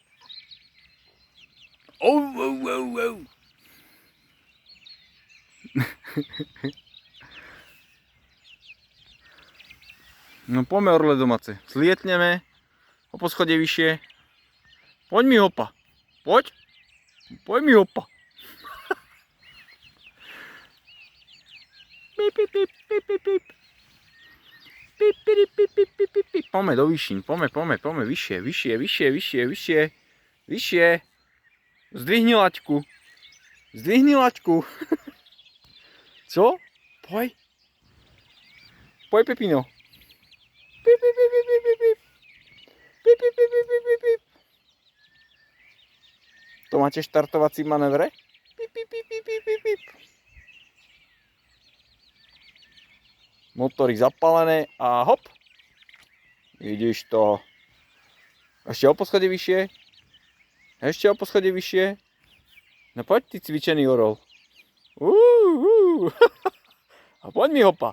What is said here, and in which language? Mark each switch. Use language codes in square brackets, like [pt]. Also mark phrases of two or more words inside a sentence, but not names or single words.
[sk] No poďme orle domáce. Zlietneme o poschodie vyššie. Poď mi hopa. Poď. Poď mi hopa. Pip, pip, pip, pip, pip, pip. Pip, pip, pip, pip, pip, pip, pip. Poďme do výšin. Poďme. Vyššie. Zdvihni laťku. Co? Poď. Poď, Pepino. Pip, pip, pip, pip, pip, pip. Pip, pip, pip, pip, pip, pip. To máte štartovací manévre? Pip, pip, pip, pip, pip, pip, pip. Motory zapálené a hop. Vidíš to. Ešte o poschodie vyššie. No poď, ty cvičený orol. A poď mi hopa.